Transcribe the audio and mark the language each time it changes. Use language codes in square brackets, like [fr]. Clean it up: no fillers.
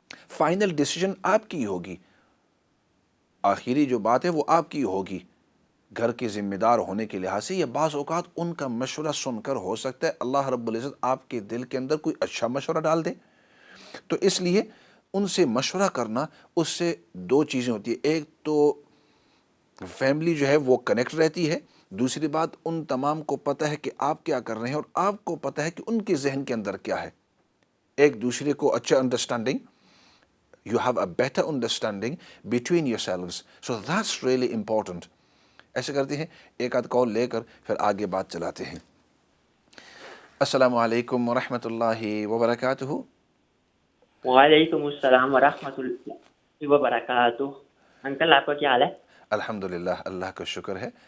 [hi] Final decision आपकी होगी, आखिरी जो बात है वो आपकी होगी घर के ज़िम्मेदार होने के लिहाज से। या बाज़ औक़ात उनका मशवरा सुनकर हो सकता है अल्लाह रब्बुल इज़्ज़त आपके दिल के अंदर कोई अच्छा मशवरा डाल दे। तो इसलिए उनसे मशवरा करना, उससे दो चीज़ें होती है, एक तो फैमिली जो है वो कनेक्ट रहती है, दूसरी बात उन तमाम को पता है कि आप क्या कर रहे हैं और आपको पता है कि उनके जहन के अंदर क्या है। एक दूसरे को अच्छा understanding, [en] you have a better understanding between yourselves, so that's really important। [hi] ऐसे करते हैं, एक आध कॉल लेकर फिर आगे बात चलाते हैं। अस्सलामु अलैकुम वरहमतुल्लाहि वबरकातुहू। वालेकुम अस्सलाम वरहमतुल्लाहि वबरकातुहू। अंकल, आपका क्या हाल है? अल्हम्दुलिल्लाह, अल्लाह का शुक्र है।